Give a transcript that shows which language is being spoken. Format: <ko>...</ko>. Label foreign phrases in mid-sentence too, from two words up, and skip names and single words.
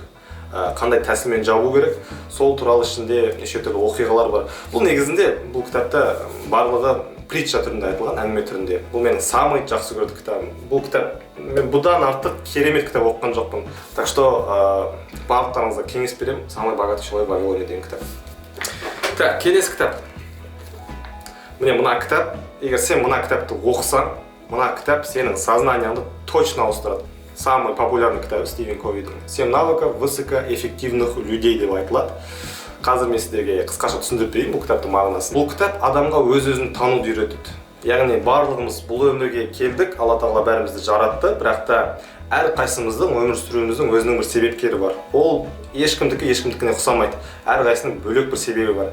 <kk>Қандай тәсілмен жабу керек, сол туралы ішінде неше түрлі оқиғалар бар. Бұл негізінде бұл кітапта барлығы притча түрінде айтылған, әңгіме түрінде. Бұл менің самый жақсы көрді кітабым. Бұл кітап мен бұдан артық керемет кітап оқыған жоқпын.</kk> <ru>Так что</ru> <kk>барлықтарыңызға кеңес беремін. Самый богатый человек в Вавилоне деген кітап. Так, келесі кітап. Міне мына кітап, егер сен мына кітапты оқысаң, мына кітап сенің сознанияңды точно ауыстырады.</kk> <ru>Самый популярный</ru> <kk>кітап Стивен Ковидің. 7 навыков высокоэффективных людей деп айтылады. Қазір мен сіздерге қысқаша түсіндіріп берейін бұл кітаптың мағынасын. Бұл кітап адамға өз-өзін тануды үйретеді. Яғни барлығымыз бұл өмірге келдік, Алла Тағала бәрімізді жаратты, бірақ та әр қайсымыздың өмір сүруіміздің өзінің бір себепкері бар. Ол ешкімдікіне ұқсамайды. Әр қайсының бөлек бір себебі бар.</kk>